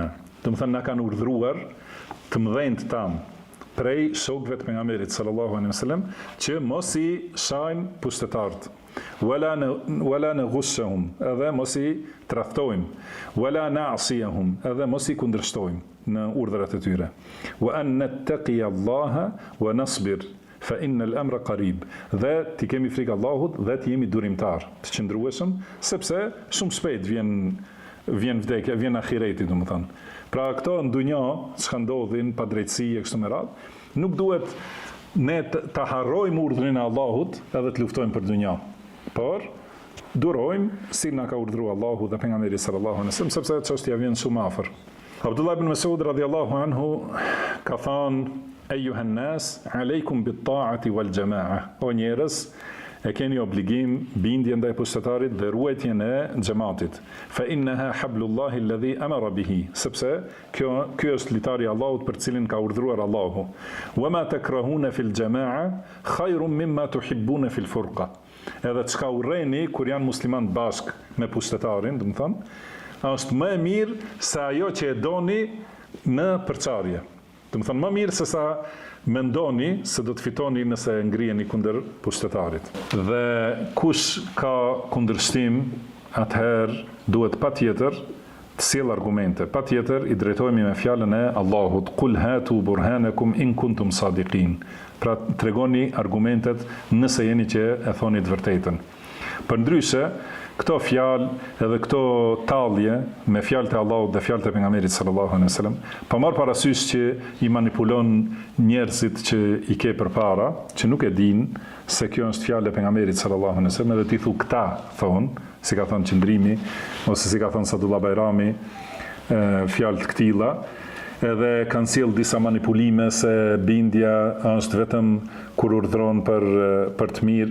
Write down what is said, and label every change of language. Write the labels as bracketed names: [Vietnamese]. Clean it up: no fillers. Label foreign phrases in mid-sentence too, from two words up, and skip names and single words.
[Albanian] Do më thënë, na kanë urdhëruar të mëdhenjt tam prej shokëve të pejgamberit [Arabic] صلى الله عليه وسلم [Albanian] që mos i shajnë pushtetarët. [Arabic] ولا نغشهم, [Albanian] edhe mos i tradhtojmë. [Arabic] ولا نعصيهم, [Albanian] edhe mos i kundërshtojmë në urdhrat e tyre. [Arabic] وأن نتقي الله ونصبر فإن الأمر قريب. [Albanian] Dhe ti kemi frikë Allahut dhe ti jemi durimtar, të qëndrueshëm, sepse shumë shpejt vjen vdekja, vjen ahireti, domethënë. Pra këto në dunja çka ndodhin pa drejtësi e kështu me radhë, nuk duhet ne të harrojmë urdhrin e Allahut edhe të luftojmë për dunja. Por durojmë si na ka urdhëruar Allahu dhe pejgamberi [Arabic] صلى الله عليه وسلم, [Albanian] sepse çështja vjen shumë afër. [Arabic] Abdullah ibn Mas'ud رضي الله عنه [Albanian] ka thënë: [Arabic] "أيها الناس عليكم بالطاعة والجماعة." [Albanian] O njerëz, e keni obligim bindje ndaj pushtetarit dhe ruajtjen e xhamatit. [Arabic] فإنها حبل الله الذي أمر به, [Albanian] sepse kjo është litari i Allahut për cilin ka urdhëruar Allahu. [Arabic] وما تكرهون في الجماعة خير مما تحبون في الفرقة. [Albanian] Edhe çka urreni kur janë muslimanë bashk me pushtetarin, do të thonë, është më e mirë se ajo që e doni në përçarje. Do të thonë, më mirë se sa mendoni se do të fitoni nëse ngriheni kundër pushtetarit. Dhe kush ka kundërshtim, atëherë duhet patjetër të sjell argumente. Patjetër i drejtohemi me fjalën e Allahut: [Arabic] "قل هاتوا برهانكم إن كنتم صادقين." [Albanian] Pra tregoni argumentet nëse jeni që e thoni të vërtetën. Përndryshe, këto fjalë edhe këto tallje me fjalët e Allahut dhe fjalët e pejgamberit [Arabic] صلى الله عليه وسلم, [Albanian] pa marrë parasysh që i manipulon njerëzit që i ke përpara, që nuk e dinë se kjo është fjalë e pejgamberit [Arabic] صلى الله عليه وسلم, [Albanian] edhe ti thu këta thonë, si ka thënë Qëndrimi ose si ka thënë Sadullah Bajrami, fjalë të këtilla, edhe kanë sjell disa manipulime se bindja është vetëm kur urdhëron për të mirë.